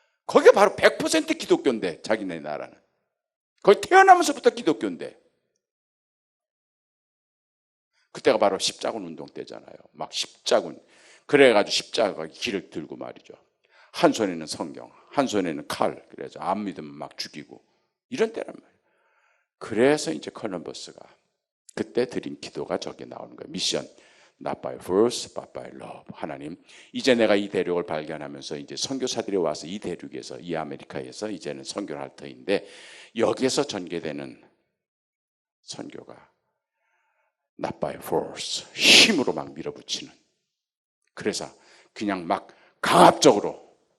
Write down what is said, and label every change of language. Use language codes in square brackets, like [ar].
[ko] 거기가 바로 100% 기독교인데 자기네 나라는 거의 태어나면서부터 기독교인데 그때가 바로 십자군 운동 때잖아요. 막 십자군 그래가지고 십자가 길을 들고 말이죠. 한 손에는 성경, 한 손에는 칼, 그래서 안 믿으면 막 죽이고 이런 때란 말이에요. 그래서 이제 콜럼버스가 그때 드린 기도가 저게 나오는 거예요. 미션, [en] not by force, but by love. [ko] 하나님, 이제 내가 이 대륙을 발견하면서 이제 선교사들이 와서 이 대륙에서, 이 아메리카에서 이제는 선교를 할 터인데 여기에서 전개되는 선교가 [en] not by force, [ko] 힘으로 막 밀어붙이는. 그래서 그냥 막 강압적으로